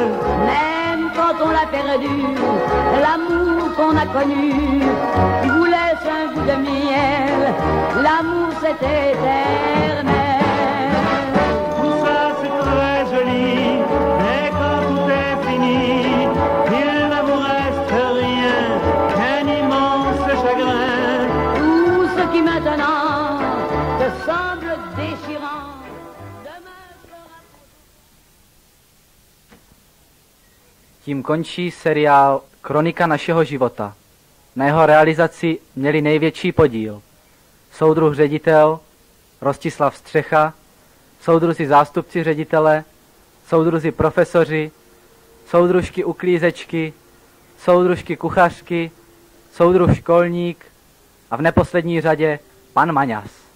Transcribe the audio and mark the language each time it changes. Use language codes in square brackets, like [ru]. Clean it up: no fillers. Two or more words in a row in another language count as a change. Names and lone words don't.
[fr] Même quand on l'a perdu, l'amour qu'on a connu, il vous laisse un goût de miel, l'amour c'est éternel. Tout ça c'est très joli, mais quand tout est fini, il ne vous reste rien qu'un immense chagrin. Tout ce qui maintenant te semble déchirant. [cs] Tím končí seriál Kronika našeho života. Na jeho realizaci měli největší podíl soudruh ředitel Rostislav Střecha, soudruzi zástupci ředitele, soudruzi profesoři, soudružky uklízečky, soudružky kuchařky, soudruh školník a v neposlední řadě pan Maňas.